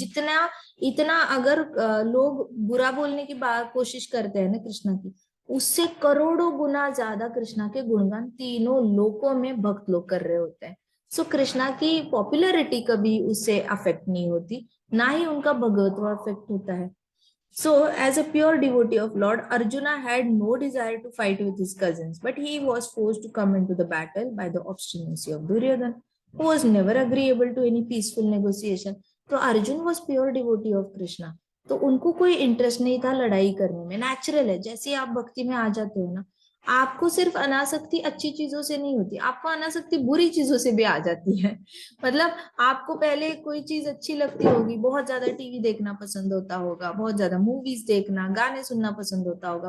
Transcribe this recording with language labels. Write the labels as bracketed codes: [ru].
[hi] जितना इतना अगर लोग बुरा बोलने की बात कोशिश करते हैं ना कृष्णा की, उससे करोड़ों गुना ज्यादा कृष्णा के गुणगान तीनों लोकों में भक्त लोग कर रहे होते हैं। सो कृष्णा की पॉपुलैरिटी कभी उससे अफेक्ट नहीं होती, ना ही उनका भगवत्व अफेक्ट होता है। [en] So, as a pure devotee of Lord, Arjuna had no desire to fight with his cousins, but he was forced to come into the battle by the obstinacy of Duryodhana, who was never agreeable to any peaceful negotiation. [hi] तो Arjun [en] was pure devotee of Krishna, [hi] तो उनको कोई interest नहीं था लड़ाई करने में। Natural है, जैसे आप भक्ति में आ जाते हो ना, आपको सिर्फ अनासक्ति अच्छी चीजों से नहीं होती, आपको अनासक्ति बुरी चीजों से भी आ जाती है। मतलब आपको पहले कोई चीज अच्छी लगती होगी, बहुत ज्यादा टीवी देखना पसंद होता होगा, बहुत ज्यादा मूवीज देखना, गाने सुनना पसंद होता होगा।